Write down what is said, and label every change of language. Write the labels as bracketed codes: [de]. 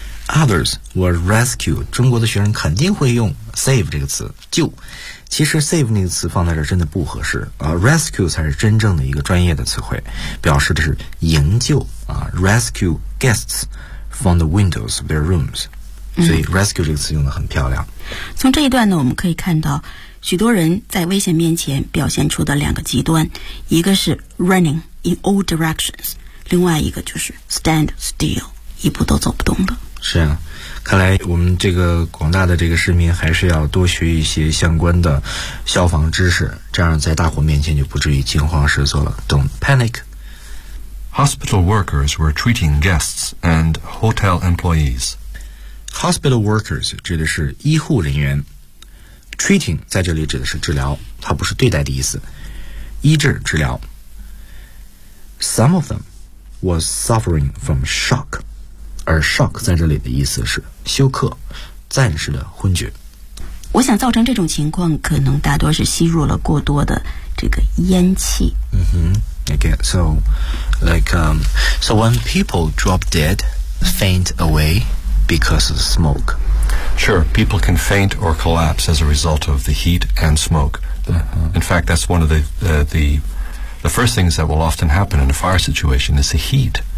[en] Others were rescue. [zh] 中国的学生肯定会用 save 这个词，救。其实 save 那个词放在这真的不合适啊。Rescue 才是真正的一个专业的词汇，表示的是营救啊。 [en] Rescue guests from the windows of their rooms. [zh] 所以 rescue 这个词用得很漂亮。从这一段呢，我们可以看到许多人在危险面前表现出的两个极端，一个是 running。 [en] In all directions， [zh] 另外一个就是 [en] stand still， [zh] 一步都走不动的。是啊，看来我们这个广大的这个市民还是要多学一些相关的消防知识，这样在大火面前就不至于惊慌失措了。 [en] Don't panic。 Hospital workers were treating guests and hotel employees。 [zh] Hospital workers 指的是医护人员， treating 在这里指的是治疗，它不是对待的意思，医治治疗。 [en] Some of them was suffering from shock， [zh] 而 shock 在这里的意思是休克，暂时的昏厥。我想造成这种情况，可能大多是吸入了过多的这个烟气。 [en] Again, so like so when people drop dead, faint away because of smoke. Sure, people can faint or collapse as a result of the heat and smoke. In fact, that's one of the first things that will often happen in a fire situation is the heat.